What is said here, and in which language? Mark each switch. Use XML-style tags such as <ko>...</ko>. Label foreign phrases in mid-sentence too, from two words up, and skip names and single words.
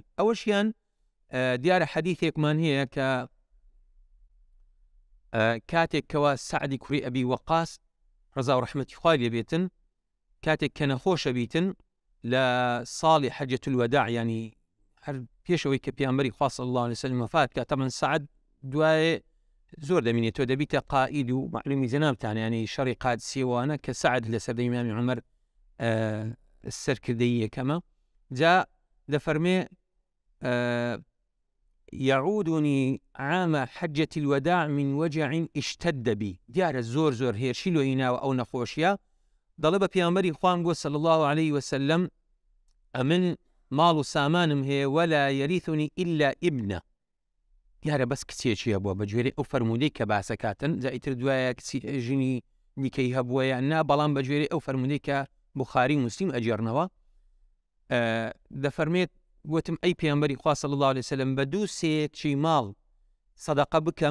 <ckb>ئەوەشیان دیارە حەدیثێکمان هەیە کە کاتێک کەوا سعدی کوڕی ئەبی وەقاس ڕەزا و ڕەحمەتی خوای لێ بێتن، کاتێک کە نەخۆشە بیتن لە ساڵی حەجەت الوەداع، ینی هەر پێشەوەی کە پێغەمبەری خوا</ckb> <ar>صلی الله علیه وسلم</ar> <ckb>وفات کات، تەمەن سعد دوایێ زۆر دەمینێتەوە دەبیتە قائید و معلومی جەنابتان ینی شەڕی قادسیەوانە کە سعد لە سەردەمی ئیمامی عومەر سەرکردەی یەکەمە. جا دەفەرمێ</ckb> <ar>يعودني عام حجة الوداع من وجع اشتد بي،</ar> <ckb>دیارە زۆر زۆر هێرشی لۆ هیناوە ئەو نەخۆشیە، دەڵێ بە پێغەمبەری خوام گوت</ckb> <ar>صلی الله عليه وسلم</ar> <ckb>ئەمن ماڵ و سامانم هەیە</ckb> <ar>ولا يرثني إلا ابنه،</ar> <ckb>دیارە بەس کچێکیە بووە بەگوێرەی ئەو فەرمودەی کە باسەکاتن. جا ئیتر دوایە کچی ژنی دیکەی هەبووە یان نا، بەڵام بەگوێرەی ئەو فەرمودەی کە بوخاری مسلم ئەجێڕنەوە دەفەرمێت گوتم ئەی پێغەمبەری خوا</ckb> <ar>صلی الله عليه وسلم</ar> <ckb>بە دوو سێیەکی ماڵ سەدەقە بکەم؟</ckb>